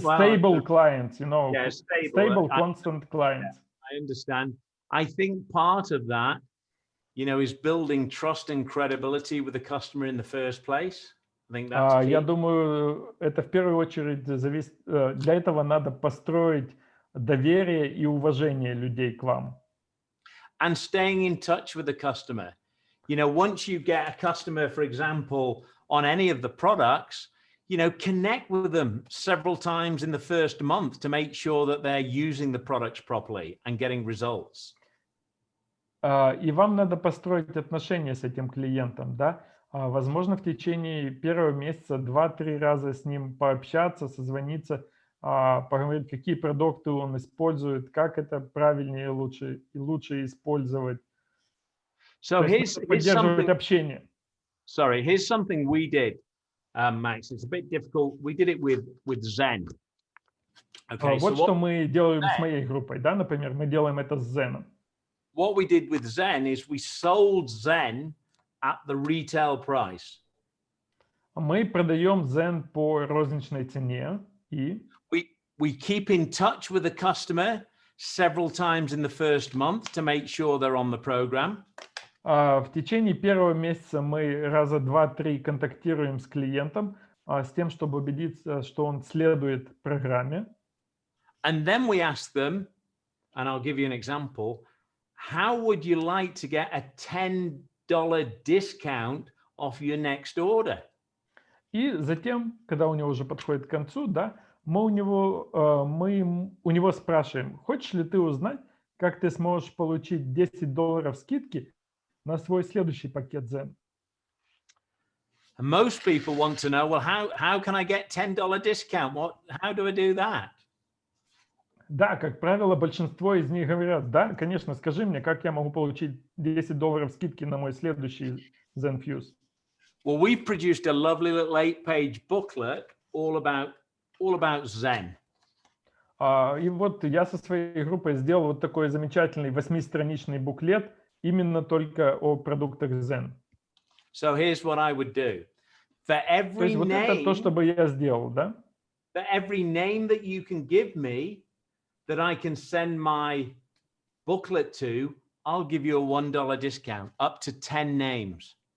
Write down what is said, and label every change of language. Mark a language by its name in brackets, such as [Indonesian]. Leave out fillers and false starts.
[English] stable clients, you know, yeah, stable constant clients. I understand. I think part of that, you know, is building trust and credibility with the customer in the first place. I think that's key. [Russian] Я думаю, это в первую очередь зависит. Для этого надо построить доверие и уважение людей к вам. [English] And staying in touch with the customer. You know, once you get a customer, for example, on any of the products, connect with them several times in the first month to make sure that they're using the products properly and getting results. [Russian] И вам надо построить отношения с этим клиентом, да? Возможно, в течение первого месяца 2-3 раза с ним пообщаться, созвониться, поговорить, какие продукты он использует, как это правильнее и лучше использовать. [English] So [Russian] поддерживать общение. [English] Here's something we did, Max. It's a bit difficult. We did it with Zen. Okay, [Russian] вот что мы делаем с моей группой, да, например, мы делаем это с Zen. [English] What we did with Zen is we sold Zen at the retail price. [Russian] Мы продаем Zen по розничной цене и [English] we keep in touch with the customer several times in the first month to make sure they're on the program. [Russian] В течение первого месяца мы раза 2-3 контактируем с клиентом с тем, чтобы убедиться, что он следует программе. [English] And then we ask them, and I'll give you an example, how would you like to get a $10 discount off your next order? [Russian] И затем, когда у него уже подходит к концу, да, мы у него спрашиваем, хочешь ли ты узнать, как ты сможешь получить $10 скидки на свой следующий пакет Zen? [English] And most people want to know, well, how can I get $10 discount? How do I do that? [Russian] Да, как правило, большинство из них говорят, да, конечно, скажи мне, как я могу получить $10 скидки на мой следующий ZenFuse? [English] Well, we've produced a lovely little 8-page booklet all about Zen. [Russian] И вот я со своей группой сделал вот такой замечательный 8-страничный буклет именно только о продуктах Zen. [English] So here's what I would do. For every [Russian] То есть вот это то, что бы я сделал, да? [English] For every name that you can give me that I can send my booklet to, I'll give you a $1 discount, up to 10 names.